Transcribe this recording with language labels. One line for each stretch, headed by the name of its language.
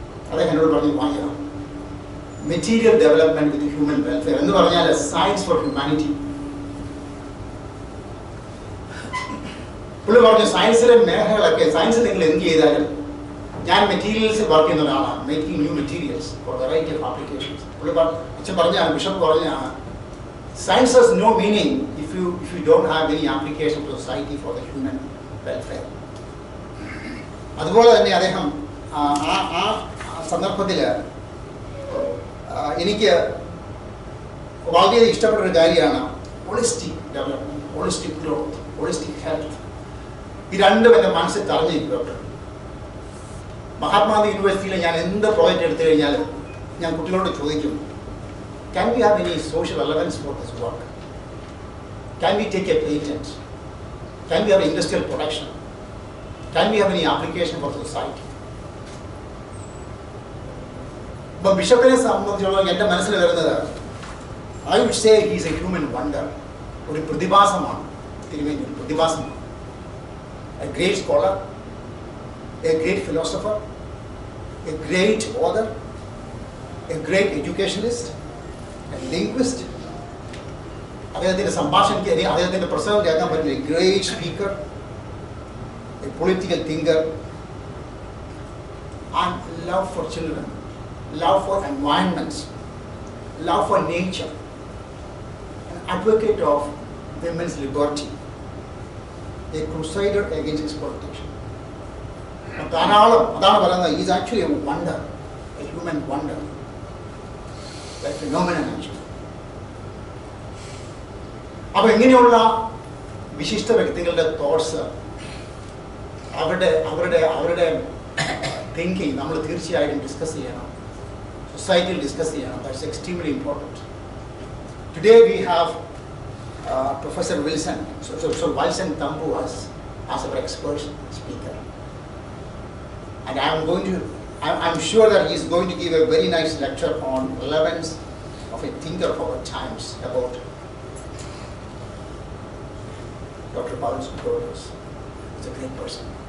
Malayalam: അദ്ദേഹം എന്നോട് പറഞ്ഞു വാങ്ങിയതാണ്.
English: material development with human welfare
Malayalam: എന്ന് പറഞ്ഞാൽ
English: Science for humanity.
Malayalam: പുള്ളി പറഞ്ഞു സയൻസിലെ മേഖലകളൊക്കെ, സയൻസ് നിങ്ങൾ എന്ത് ചെയ്താലും, ഞാൻ മെറ്റീരിയൽസ് വർക്ക് ചെയ്യുന്ന ഒരാളാണ്,
English: Making new materials for variety of applications.
Malayalam: പുള്ളി അച്ഛൻ പറഞ്ഞാണ്, ബിഷപ്പ് പറഞ്ഞാണ്,
English: science has no meaning if you don't have any application to society for the human welfare.
Malayalam: അതുപോലെ തന്നെ അദ്ദേഹം ആ സന്ദർഭത്തിൽ എനിക്ക് വളരെ ഇഷ്ടപ്പെട്ട ഒരു കാര്യമാണ്
English: Holistic development, holistic growth, holistic health.
Malayalam: ഈ രണ്ടും എൻ്റെ മനസ്സിൽ തറഞ്ഞിരിക്കും. മഹാത്മാഗാന്ധി യൂണിവേഴ്സിറ്റിയിൽ ഞാൻ എന്ത് പ്രോജക്റ്റ് എടുത്തു കഴിഞ്ഞാലും ഞാൻ കുട്ടികളോട് ചോദിക്കും,
English: can we have any social relevance for this work? Can we take a patent? Can we have industrial production? Can we have any application for society?
Malayalam: But ബിഷപ്പിനെ സംബന്ധിച്ചുള്ള എൻ്റെ മനസ്സിൽ വരുന്നത്,
English: I would say he is a human wonder.
Malayalam: ഒരു പ്രതിഭാസമാണ് തിരുമേനി, ഒരു പ്രതിഭാസമാണ്.
English: a great scholar, a great philosopher, a great author, a great educationalist, a linguist.
Malayalam: അദ്ദേഹത്തിൻ്റെ സംഭാഷണം അദ്ദേഹത്തിൻ്റെ പ്രസംഗം കേൾക്കാൻ പറ്റുന്ന
English: a great speaker, a political thinker, and love for children, love for environments, love for nature, an advocate of women's liberty, a crusader against exploitation.
Malayalam: ധാരാളം അതാണ് പറയുന്നത്.
English: He is actually a wonder, a human wonder, a phenomenon actually.
Malayalam: അപ്പോൾ ഇങ്ങനെയുള്ള വിശിഷ്ട വ്യക്തികളുടെ thoughts, അവരുടെ thinking നമ്മൾ തീർച്ചയായിട്ടും ഡിസ്കസ് ചെയ്യണം, സൊസൈറ്റിയിൽ ഡിസ്കസ് ചെയ്യണം.
English: That's extremely important. Today we have Professor Valson Thampu as our expert speaker, and I'm sure that he is going to give a very nice lecture on relevance of a thinker of our times about Dr. Paulos. He's a great person.